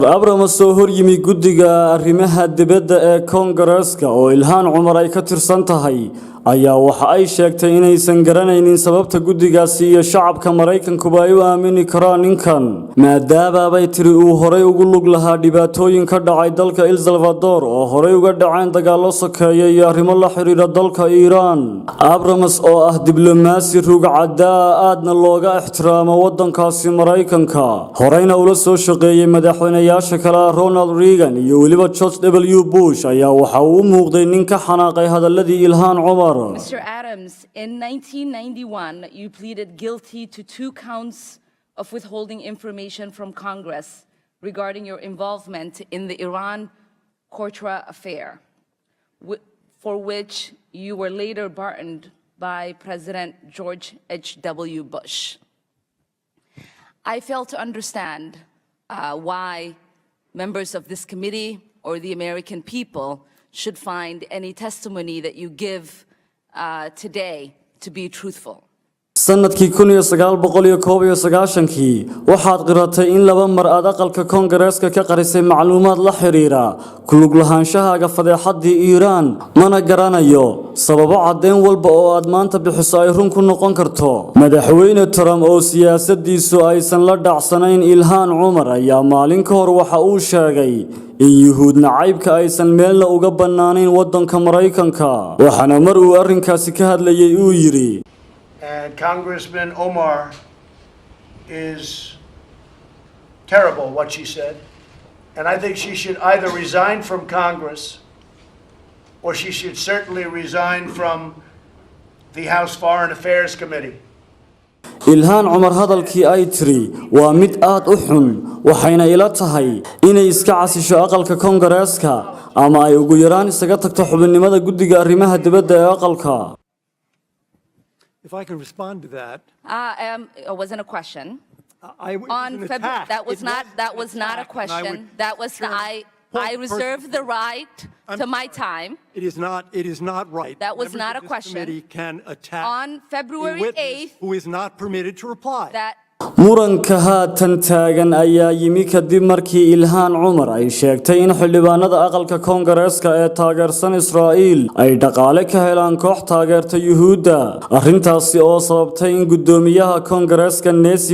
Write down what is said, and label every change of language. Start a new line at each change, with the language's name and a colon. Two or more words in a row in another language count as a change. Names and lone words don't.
Somali: Omer soo hor yimi guddiga arrimaha dibadda ee Koongareeska oo Ilhan Cumar ay ka tirsan tahay ayaa waxa ay sheegtay inaysan garanaynin sababta guddigaasi iyo shacabka Mareykankuba ay u aamini karaan ninkan maadaama ay tiri uu horay ugu lug lahaa dhibaatooyin ka dhacay dalka El Salvador oo horay uga dhaceen dagaallo sokeeye iyo arrimo la xiriira dalka Iran. Abrams oo ah diblomaasi rugcada aadna looga ixtiraamo wadankaasi Mareykanka horayna ula soo shaqeeyay madaxweynayaasha kale Ronald Reagan iyo waliba George W. Bush ayaa waxa uu muuqday nin ka xanaaqay hadalladii Ilhan Cumar.
English: Mr. Adams, in 1991, you pleaded guilty to 2 counts of withholding information from Congress regarding your involvement in the Iran-Contra affair, for which you were later pardoned by President George H.W. Bush. I fail to understand why members of this committee or the American people should find any testimony that you give today to be truthful.
Somali: sanadkii 1991 waxaad qiratay in laba mar aad aqalka Koongareeska ka qarisay macluumaad la xiriira ku lug lahaanshahaaga fadeexadii Iran mana garanayo sababo cadeyn walba oo aad maanta bixiso ay run ku noqon karto. Madaxweyne Trump oo siyaasadiisu aysan la dhacsanayn Ilhan Cumar ayaa maalin ka hor waxa uu sheegay in Yuhuud nacaybka aysan meelna uga banaanayn wadanka Mareykanka waxaana mar uu arrinkaasi ka hadlayay uu yiri
English: And Congressman Omer is terrible what she said. And I think she should either resign from Congress or she should certainly resign from the House Foreign Affairs Committee.
Somali: Ilhan Cumar hadalkii ay tiri waa mid aad u xun waxayna ila tahay inay iska casisho aqalka Koongareeska ama ay ugu yaraan isaga tagto xubinnimada guddiga arrimaha dibadda ee aqalka.
English: If I can respond to that. It wasn't a question. That was not a question. That was I reserve the right to my time. It is not right. That was not a question. Can attack on February 8th who is not permitted to reply.
Somali: muranka haatan taagan ayaa yimi kadib markii Ilhan Cumar ay sheegtay in xildhibaanada aqalka Koongareeska ee taageersan Israa'iil ay dhaqaale ka helaan koox taageerta Yuhuudda arrintaasi oo sababtay in gudoomiyaha Koongareeska Nancy